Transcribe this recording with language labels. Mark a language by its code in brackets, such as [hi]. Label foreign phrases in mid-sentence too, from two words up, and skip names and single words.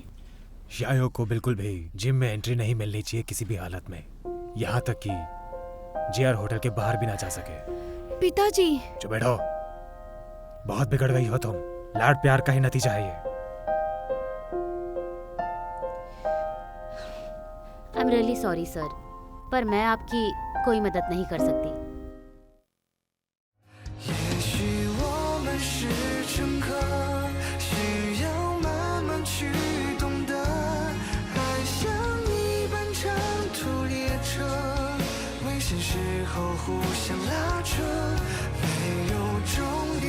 [hi] शायो को बिल्कुल भी जिम में एंट्री नहीं मिलनी चाहिए किसी भी हालत में, यहाँ तक कि JR होटल के बाहर भी ना जा सके। पिताजी। चुप बैठो, बहुत बिगड़ गई हो तुम। लाड प्यार का ही नतीजा है ये। [en] I am really sorry sir, [hi] पर मैं आपकी कोई मदद नहीं कर सकती। [zh] 也许我们是乘客，需要慢慢去懂得，爱像一班长途列车，危险时候互相拉扯，没有终